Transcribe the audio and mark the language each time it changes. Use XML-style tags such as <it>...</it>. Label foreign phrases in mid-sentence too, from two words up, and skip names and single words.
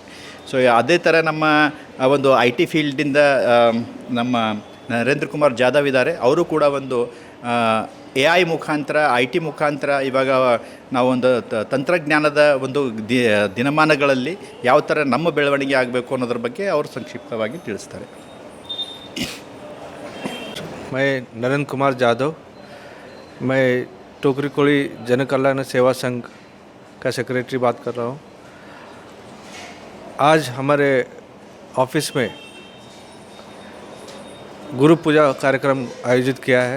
<kn>ಸೊ ಅದೇ ಥರ ನಮ್ಮ ಒಂದು IT ಫೀಲ್ಡಿಂದ ನಮ್ಮ ನರೇಂದ್ರ ಕುಮಾರ್ ಜಾಧವ್ ಇದ್ದಾರೆ. ಅವರು ಕೂಡ ಒಂದು AI ಮುಖಾಂತರ, IT ಮುಖಾಂತರ ಇವಾಗ ನಾವೊಂದು ತಂತ್ರಜ್ಞಾನದ ಒಂದು ದಿನಮಾನಗಳಲ್ಲಿ ಯಾವ ಥರ ನಮ್ಮ ಬೆಳವಣಿಗೆ ಆಗಬೇಕು ಅನ್ನೋದ್ರ ಬಗ್ಗೆ ಅವರು ಸಂಕ್ಷಿಪ್ತವಾಗಿ ತಿಳಿಸ್ತಾರೆ.</kn> <hi>मैं नरेंद्र कुमार जाधव, मैं टोकरेकोली जन कल्याण सेवा संघ का सेक्रेटरी बात कर रहा हूँ. आज हमारे ऑफिस में गुरु पूजा कार्यक्रम आयोजित किया है.</hi>